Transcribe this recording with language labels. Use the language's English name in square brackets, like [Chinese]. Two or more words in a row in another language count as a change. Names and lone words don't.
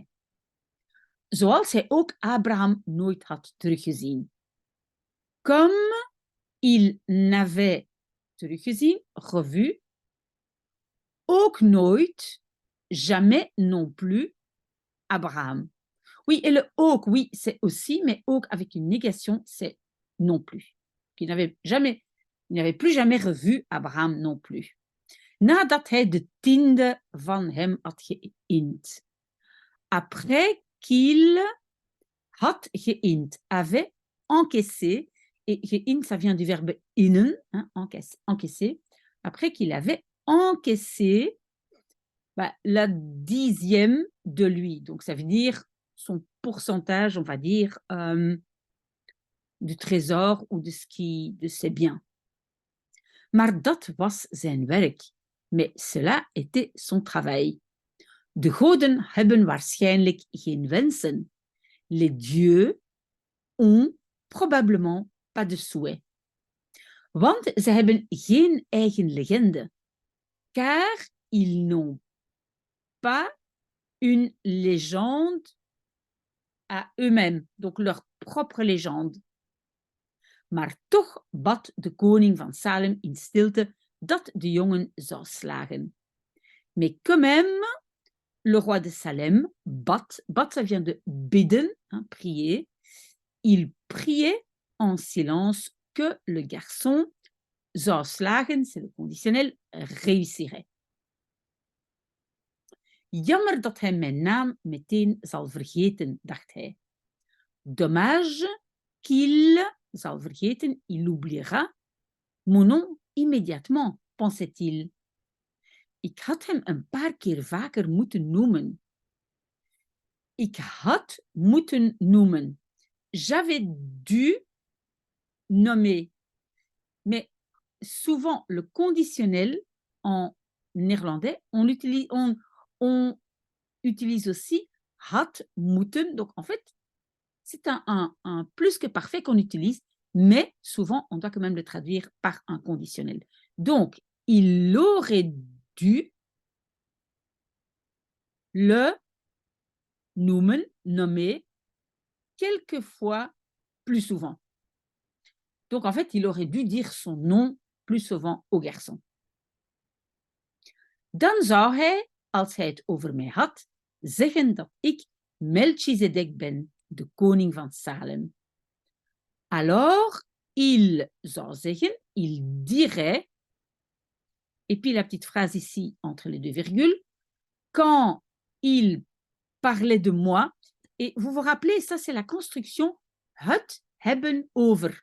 [Dutch] Zoals hij ook Abraham nooit had teruggezien. [French] Comme il n'avait teruggezien, revu, [Dutch] ook nooit, [French] jamais non plus, Abraham. Oui, et le ook, oui, c'est aussi, mais ook avec une négation, c'est non plus. Il n'avait plus jamais revu Abraham non plus. [Dutch] Nadat hij de 10e van hem had geïnd. [French] Après qu'il [Dutch] had geïnd, [French] avait encaissé, et geïnd, ça vient du verbe innen, hein, encaisser, après qu'il avait encaissé la 10e de lui. Donc, ça veut dire son pourcentage, on va dire, du trésor ou de ses biens. [Dutch] Maar dat was zijn werk. [French] Mais cela était son travail. [Dutch] De goden hebben waarschijnlijk geen wensen. [French] Les dieux ont probablement pas de souhait. [Dutch] Want ze hebben geen eigen legende. [French] Car ils n'ont pas une légende à eux-mêmes, donc leur propre légende. [Dutch] Maar toch bad de koning van Salem in stilte dat de jongen zou slagen. [French] Mais quand même, le roi de Salem bad, ça vient de bidden, hein, prier, il priait en silence que le garçon [Dutch] zou slagen, [French] c'est le conditionnel, réussirait. [Dutch] Jammer dat hij mijn naam meteen zal vergeten, dacht hij. [French] Dommage qu'il [Dutch] zal vergeten, [French] il oubliera mon nom immédiatement, pensait-il. [Dutch] Ik had hem een paar keer vaker moeten noemen. Ik had moeten noemen. [French] J'avais dû nommer. Mais souvent, le conditionnel en néerlandais, on utilise aussi [Dutch] had moeten. [French] Donc, en fait, c'est un plus que parfait qu'on utilise, mais souvent, on doit quand même le traduire par un conditionnel. Donc, il aurait dû le noemen, nommer, quelquefois plus souvent. Donc, en fait, il aurait dû dire son nom plus souvent au garçon. [Dutch] Dan zou hij, als hij het over mij had, zeggen dat ik Melchizedek ben, de koning van Salem. [French] Alors, il [Dutch] zou zeggen, [French] il dirait, et puis la petite phrase ici entre les deux virgules, quand il parlait de moi, et vous vous rappelez, ça c'est la construction [Dutch] het hebben over.